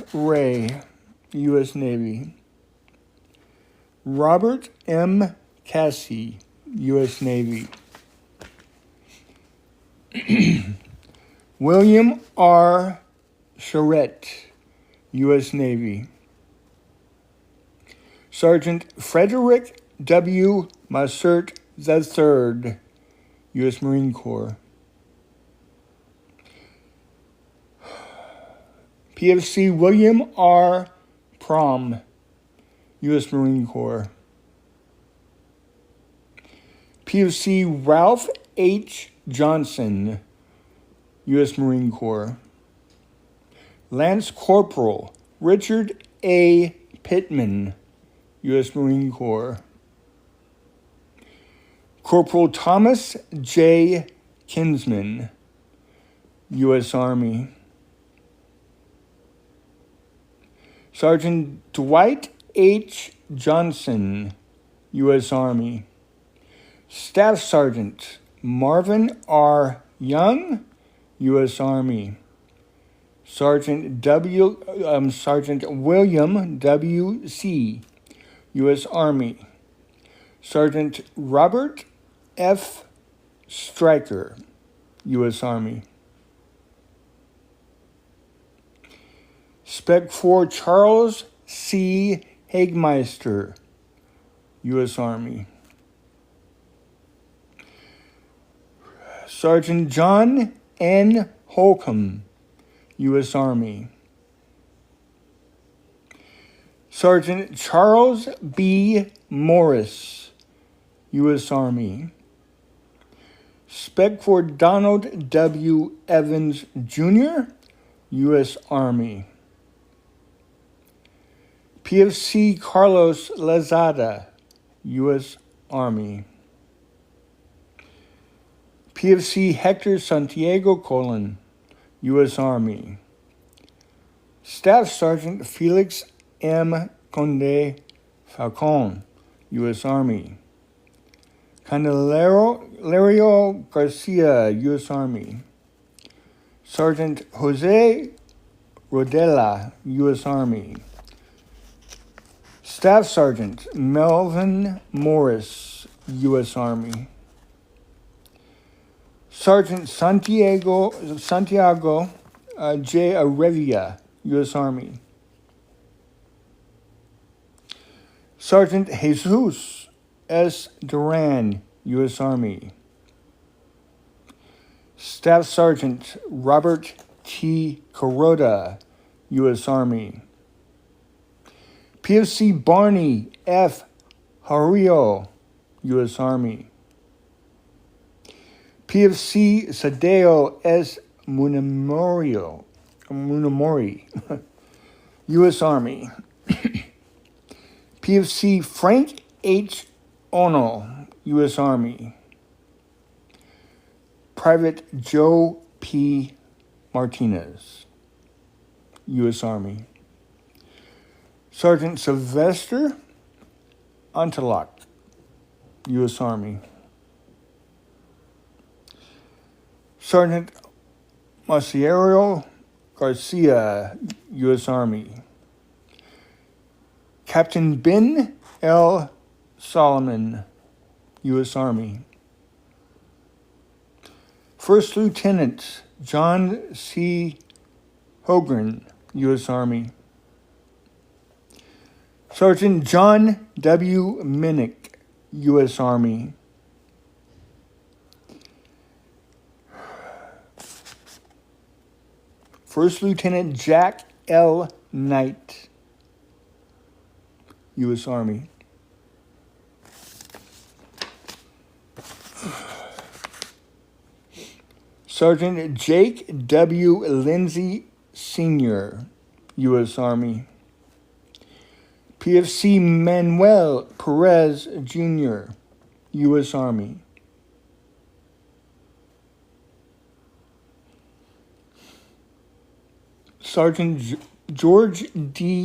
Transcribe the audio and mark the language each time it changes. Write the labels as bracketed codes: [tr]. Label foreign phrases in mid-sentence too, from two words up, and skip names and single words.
[en] Ray, U.S. Navy. Robert M. Cassie, U.S. Navy. William R. Charette, U.S. Navy. Sergeant Frederick W. Massert III, U.S. Marine Corps. PFC William R. Prom, U.S. Marine Corps. PFC Ralph H. Johnson, U.S. Marine Corps. Lance Corporal Richard A. Pittman, U.S. Marine Corps. Corporal Thomas J. Kinsman, U.S. Army. Sergeant Dwight H. Johnson, U.S. Army. Staff Sergeant Marvin R. Young, U.S. Army. Sergeant William W. C., U.S. Army. Sergeant Robert F. Stryker, U.S. Army. Spec 4 Charles C. Hagmeister, U.S. Army. Sergeant John N. Holcomb, U.S. Army. Sergeant Charles B. Morris, U.S. Army. Spec for Donald W. Evans, Jr., U.S. Army. PFC Carlos Lazada, U.S. Army. PFC Hector Santiago Colon, U.S. Army. Staff Sergeant Felix M. Conde Falcon, U.S. Army. Candelario Garcia, U.S. Army. Sergeant Jose Rodela, U.S. Army. Staff Sergeant Melvin Morris, U.S. Army. Sergeant Santiago J. Arevia, U.S. Army. Sergeant Jesus S. Duran, U.S. Army. Staff Sergeant Robert T. Kuroda, U.S. Army. PFC Barney F. Hario, U.S. Army. PFC Sadeo S. Munamori, U.S. Army. PFC Frank H. Ono, U.S. Army. Private Joe P. Martinez, U.S. Army. Sergeant Sylvester Antelak, U.S. Army. Sergeant Maciero Garcia, U.S. Army. Captain Ben L. Solomon, U.S. Army. First Lieutenant John C. Hogren, U.S. Army. Sergeant John W. Minnick, U.S. Army. First Lieutenant Jack L. Knight, U.S. Army. Sergeant Jake W. Lindsay, Sr., U.S. Army. PFC Manuel Perez, Jr., U.S. Army. Sergeant George D.